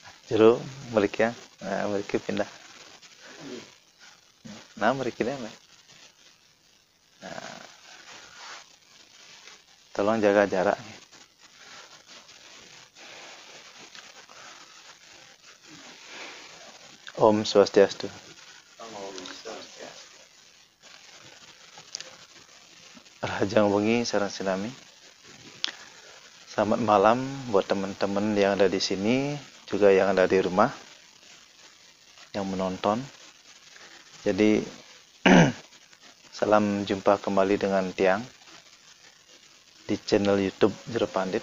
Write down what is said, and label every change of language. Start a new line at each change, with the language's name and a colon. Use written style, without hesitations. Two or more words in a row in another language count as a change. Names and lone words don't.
Indonesian: Jero balik ya. Nah, balik pindah. Nah, balik ini. Nah, tolong jaga jarak.
Balinese: Om Swastiastu. Rahajang wengi sareng sinami.
Indonesian: Selamat malam buat teman-teman yang ada di sini, juga yang ada di rumah, yang menonton. Jadi, salam jumpa kembali dengan Tiang di channel YouTube Jero Pandit.